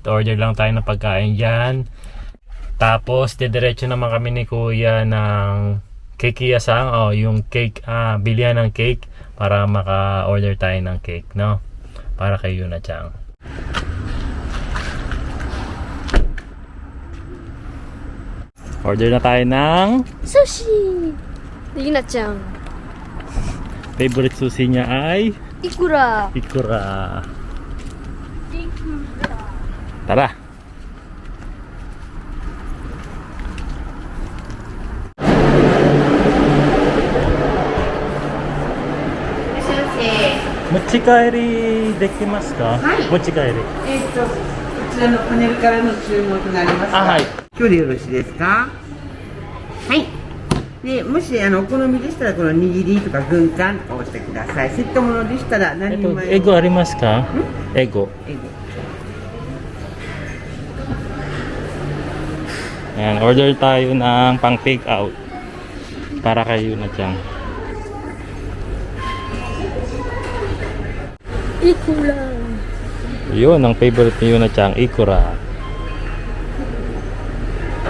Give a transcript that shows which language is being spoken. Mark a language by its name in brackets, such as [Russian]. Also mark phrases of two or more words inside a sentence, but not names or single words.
[Filipino] Order lang tayo ng pagkain dyan. Tapos didiretso naman kami ni Kuya ng Kekiya-san, yung cake, bilihan ng cake para maka-order tayo ng cake, no? Para kay Yuna Chang. Order na tayo ng Sushi! Yuna-chan. favorite sushi niya ay Ikura. Ikura. Tara. [Japanese] 持ち帰りできますか? はい。持ち帰り。こちらのパネルからの注文となりますが、はい。今日でよろしいですか？はい。で、もしお好みでしたらこの握りとか軍艦を押してください。セットものでしたら何人前エゴありますか？エゴ。エゴ。 [Filipino] Ayan, order tayo ng pang take out para kay Yuna Chang. Ikura. Yun, ang favorite ni Yuna Chang, Ikura.